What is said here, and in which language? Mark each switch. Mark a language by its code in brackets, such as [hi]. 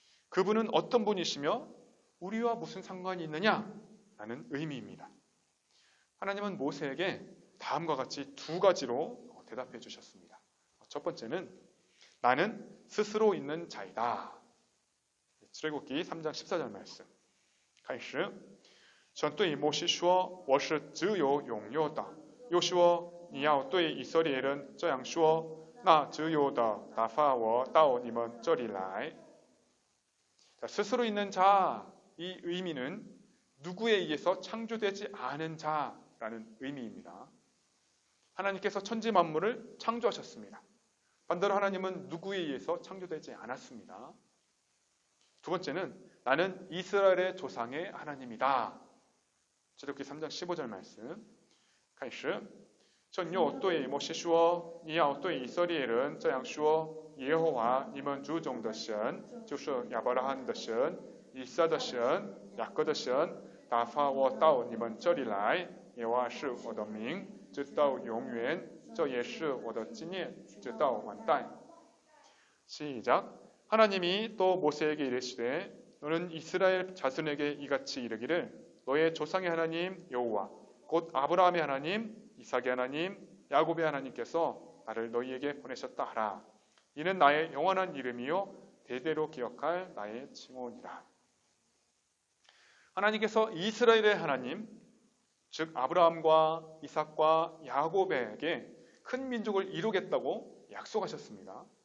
[ko] 그분은 어떤 분이시며 우리와 무슨 상관이 있느냐? 라는 의미입니다. 하나님은 모세에게 다음과 같이 두 가지로 대답해 주셨습니다. 첫 번째는 나는 스스로 있는 자이다. 출애굽기 3장 14절 말씀. [zh] 开始神对摩西说我是自由永有的又说你要对以色列人这样说那自由的打发我到你们这里来 [ko] 스스로 있는 자, 이 의미는 누구에 의해서 창조되지 않은 자라는 의미입니다. 하나님께서 천지 만물을 창조하셨습니다. 반대로 하나님은 누구에 의해서 창조되지 않았습니다. 두 번째는 나는 이스라엘의 조상의 하나님이다. 출애굽기 3장 15절 말씀. [zh] 开始神又对摩西说你要对以色列人这样说耶和华你们祖宗的神就是亚伯拉罕的神以撒的神雅各的神打发我到你们这里来耶和华是我的名直到永远这也是我的纪念直到万代 [ko] 시작 하나님이 또 모세에게 이르시되 너는 이스라엘 자손에게 이같이 이르기를 너의 조상의 하나님 여호와 곧 아브라함의 하나님 이삭의 하나님 야곱의 하나님께서 나를 너희에게 보내셨다 하라. 이는 나의 영원한 이름이요 대대로 기억할 나의 칭호니라. 하나님께서 이스라엘의 하나님 즉 아브라함과 이삭과 야곱에게 큰 민족을 이루겠다고 약속하셨습니다.